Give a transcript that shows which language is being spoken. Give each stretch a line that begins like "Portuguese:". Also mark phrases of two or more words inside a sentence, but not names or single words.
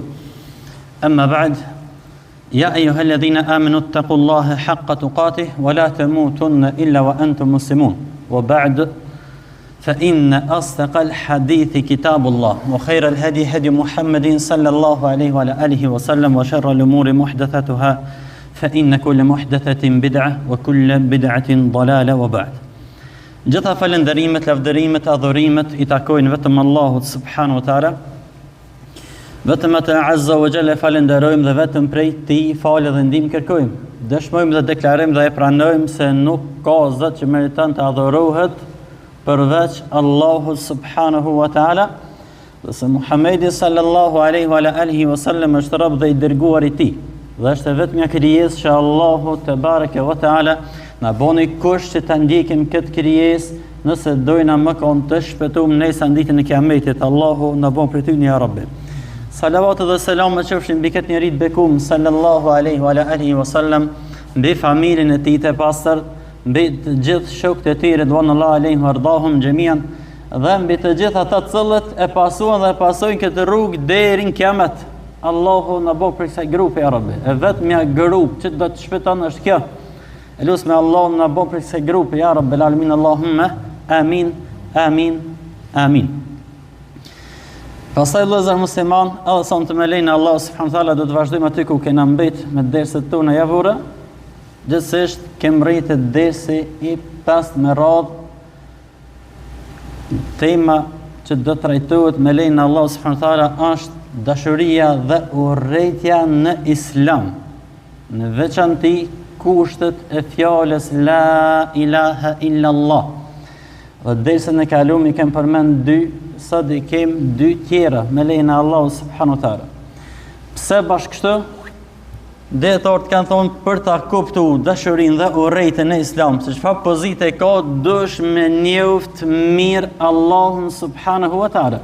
Arabic: أما بعد، يا أيها الذين آمنوا اتقوا الله حق تقاته ولا تموتن إلا وأنتم مسلمون. وبعد، فإن أصدق الحديث كتاب الله وخير الهدي هدي محمد صلى الله عليه وعلى آله وسلم وشر الأمور محدثاتها فإن كل محدثة بدعة وكل بدعة ضلالة. وبعد،
Albanian: gjitha falënderimet, lavdërimet, adhurimet i takojnë vetëm Allahut
Arabic: سبحانه وتعالى.
Albanian: Vetëm atë
Arabic: عز وجل
Albanian: falenderojmë dhe vetëm prej tij falë dhe ndihmë kërkojmë. Dëshmojmë dhe deklarojmë dhe e pranojmë se nuk ka zot që meriton të adhurohet përveç Allahut
Arabic: سبحانه وتعالى,
Albanian: dhe se Muhamedi
Arabic: صلى الله عليه وعلى آله وسلم
Albanian: është rob dhe i dërguar i tij, dhe është vetëm një krijesë që Allahu
Arabic: تبارك وتعالى
Albanian: na boni kusht që ta ndjekim këtë krijesë nëse dojna më kon të shpëtojmë nesër ditën e Kiametit. Allahu na bon për ty
Arabic: يا رب.
Albanian: Salavat dhe selamet qofshin mbi këtë njerit bekum
Arabic: صلى الله عليه وعلى آله وسلم,
Albanian: mbi familjen e tij të pastër, mbi të gjithë shokët e tij
Arabic: رضوان الله عليهم ورضاهم جميعا,
Albanian: dhe mbi të gjithë ata të cilët e pasuan dhe e pasojnë këtë rrugë deri në Kiamet. Allahu na bëj për kësaj grupi
Arabic: يا رب.
Albanian: E vetmja grup që do të shpëton është kjo. Elusme Allahu na bëj për kësaj grupi
Arabic: يا رب العالمين. اللهم آمين آمين آمين.
Albanian: Pastaj vëllezër musliman, edhe son të me lejnë
Arabic: الله سبحانه تعالى
Albanian: do të vazhdojmë aty ku kena mbet me derset tona javore. Gjithsesi kemë rritë dersi i 5 me radhë. Tema që do të trajtohet me lejnë
Arabic: الله سبحانه تعالى
Albanian: është dashuria dhe urrejtja në Islam. Në veçanti kushtet e fjalës
Arabic: لا إله إلا الله.
Albanian: Dhe dersën e kaluam i kem përmend dy, sot i kem dy tjera me lejnë
Arabic: الله سبحانه تعالى.
Albanian: Pse bashkë kështu? Dietarët kanë thonë për ta kuptuar dashurinë dhe urrejtjen e Islam, se çfarë pozite ka dush me njoft mirë Allahun
Arabic: سبحانه وتعالى.